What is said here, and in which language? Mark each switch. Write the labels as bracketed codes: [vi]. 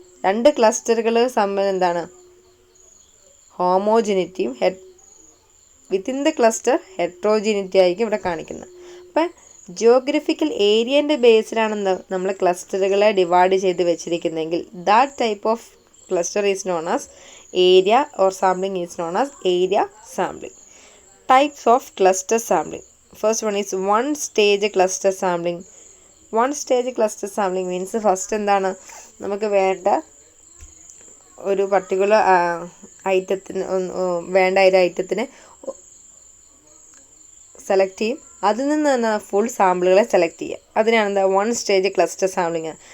[ml] രണ്ട് ക്ലസ്റ്ററുകൾ തമ്മിൽ എന്താണ് ഹോമോജിനിറ്റിയും വിത്തിൻ ദ ക്ലസ്റ്റർ ഹെട്രോജിനിറ്റി ആയിരിക്കും ഇവിടെ കാണിക്കുന്നത്. അപ്പം ജിയോഗ്രഫിക്കൽ ഏരിയൻ്റെ ബേസിലാണെന്ന് നമ്മൾ ക്ലസ്റ്ററുകളെ ഡിവൈഡ് ചെയ്ത് വെച്ചിരിക്കുന്നതെങ്കിൽ [en] That type of cluster is known as area or sampling is known as area sampling. Types of cluster sampling. First one is one stage cluster sampling. One stage cluster sampling means first [ml] എന്താണ് നമുക്ക് വേണ്ട ഒരു particular ഐറ്റത്തിന് വേണ്ട ഒരു ഐറ്റത്തിനെ select ചെയ്യും. അതിൽ നിന്ന് തന്നെ ഫുൾ സാമ്പിളുകളെ സെലക്ട് ചെയ്യുക. അതിനാണ് എന്താ വൺ സ്റ്റേജ് ക്ലസ്റ്റർ സാമ്പിളിങ്.